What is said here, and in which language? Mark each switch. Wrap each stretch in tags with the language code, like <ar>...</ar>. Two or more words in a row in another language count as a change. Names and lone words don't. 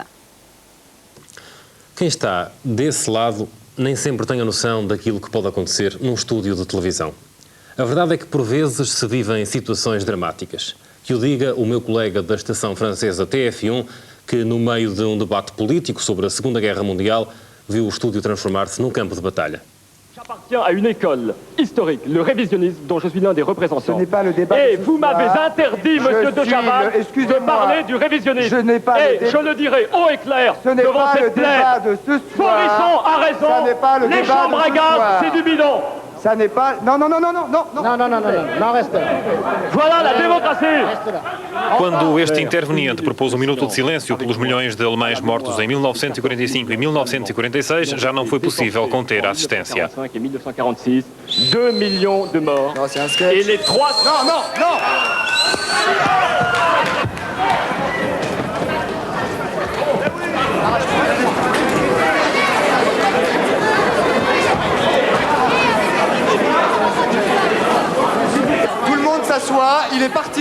<pt>Quem está desse lado nem sempre tem a noção daquilo que pode acontecer num estúdio de televisão. A verdade é que por vezes se vivem situações dramáticas. Que o diga o meu colega da estação francesa TF1, que no meio de um debate político sobre a Segunda Guerra Mundial viu o estúdio transformar-se num campo de batalha.</pt> <fr>appartient à une école historique, le révisionnisme, dont je suis l'un des représentants. Ce n'est pas le débat. Et vous m'avez interdit, monsieur de Chavannes, de parler du révisionnisme. Je n'ai pas et je le dirai haut et clair Ce n'est devant pas le cette plaine. débat de ce soir. Forisson a raison. Ça n'est pas le Les débat chambres de à ce gaz, soir. c'est du bidon. Ça n'est pas... Non, reste là. Voilà la démocratie.</fr> <pt>Quando este interveniente propôs minuto de silêncio pelos milhões de alemães mortos em 1945 e 1946, já não foi possível conter a assistência.</pt> <fr>Et 1946, 2 millions de morts. Non, c'est un sketch. Et les 3... Non. Tout le monde s'assoit, il est parti.</fr>